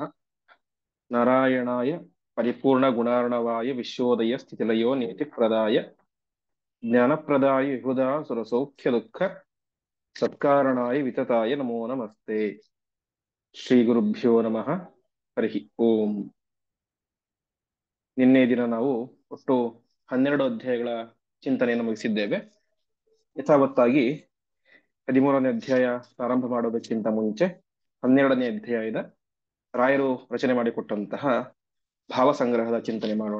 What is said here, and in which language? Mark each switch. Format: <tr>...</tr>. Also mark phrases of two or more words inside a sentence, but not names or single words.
<sa>नारायणाय परिपूर्णगुणार्णवाय विश्वोदय स्थितिलयो नियतिप्रदाय ज्ञानप्रदाय विबुधा सुरसौख्यदुःख सत्कारणाय वितताय नमो नमस्ते। ಶ್ರೀಗುರುಭ್ಯೋ ನಮಃ. ಹರಿ ಓಂ.</sa> <kn>ನಿನ್ನೆ ದಿನ ನಾವು ಒಟ್ಟು 12 ಅಧ್ಯಾಯಗಳ ಚಿಂತನೆಯನ್ನು ಮುಗಿಸಿದ್ದೇವೆ. ಯಥಾವತ್ತಾಗಿ 13ನೇ ಅಧ್ಯಾಯ ಪ್ರಾರಂಭ ಮಾಡೋದಕ್ಕಿಂತ ಮುಂಚೆ 12ನೇ ಅಧ್ಯಾಯದ ರಾಯರು ರಚನೆ ಮಾಡಿಕೊಟ್ಟಂತಹ ಭಾವಸಂಗ್ರಹದ ಚಿಂತನೆ ಮಾಡೋಣ.</kn>